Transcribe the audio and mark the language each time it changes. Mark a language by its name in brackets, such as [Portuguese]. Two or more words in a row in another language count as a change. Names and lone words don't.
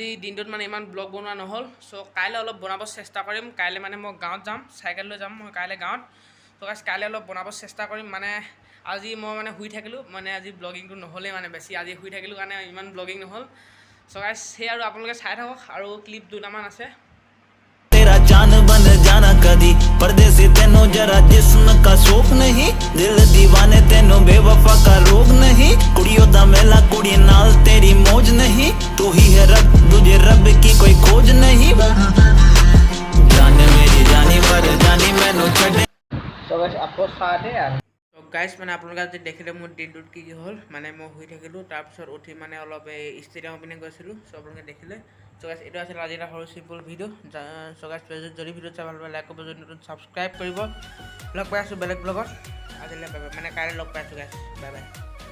[Assamese] দিনটোত মানে ইমান ব্লগ বনোৱা নহ'ল চ' কাইলৈ অলপ বনাব চেষ্টা কৰিম কাইলৈ মানে মই গাঁৱত যাম চাইকেল লৈ যাম মই কাইলৈ গাঁৱত ত' গাইছ কাইলৈ অলপ বনাব চেষ্টা কৰিম মানে আজি মই মানে শুই থাকিলোঁ মানে আজি ব্লগিংটো নহ'লেই মানে বেছি আজি শুই থাকিলোঁ কাৰণে ইমান ব্লগিং নহ'ল [English] so guys [Assamese] সেই আৰু আপোনালোকে চাই থাকক আৰু ক্লিপ দুটামান আছে [Punjabi] ਤੇਰਾ ਚਾਂਦ ਬਨ ਜਾਨਾ ਕਦੀ ਪਰਦੇਸੀ ਤੇਨੋ ਜ਼ਰਾ ਜਿਸਮ ਕਾ ਸ਼ੌਕ ਨਹੀਂ ਦਿਲ ਦੀਵਾਨੇ ਤੇਨੋ ਬੇਵਫ਼ਾ ਕਾ ਰੋਗ ਨਹੀਂ ਕੁੜੀਆਂ ਦਾ ਮੇਲਾ ਕੁੜੀ ਨਾਲ ਤੇਰੀ ਮੌਜ ਨਹੀਂ ਤੂ ਹੀ ਹੈ ਰੱਬ ਤੁਝੇ ਰੱਬ ਕੀ ਕੋਈ ਖੋਜ ਨਹੀਂ ਜਾਨ ਮੇਰੀ ਜਾਨੀ ਪਰ ਜਾਨੀ ਮੈਨੂੰ ਛੜੇ [English] so guys [Assamese] আকৌ চাওঁতে আৰু গাইজ মানে আপোনালোকে আজি দেখিলে মোৰ দিনটোত কি হ'ল মানে মই শুই থাকিলোঁ তাৰপিছত উঠি মানে অলপ এই ষ্টেডিয়ামৰ পিনে গৈছিলোঁ চ' আপোনালোকে দেখিলে [English] so guys [Assamese] এইটো আছিল আজি এটা সৰু [English] simple video' so guys [Assamese] যদি ভিডিঅ' চাই ভাল পায় লাইক কৰিব যদি নতুন ছাবস্ক্ৰাইব কৰিব লগ পাই আছোঁ বেলেগ ব্লগত আজিলৈ [English] bye bye [Assamese] মানে কাইলৈ লগ পাই আছোঁ গাইজ [English] bye bye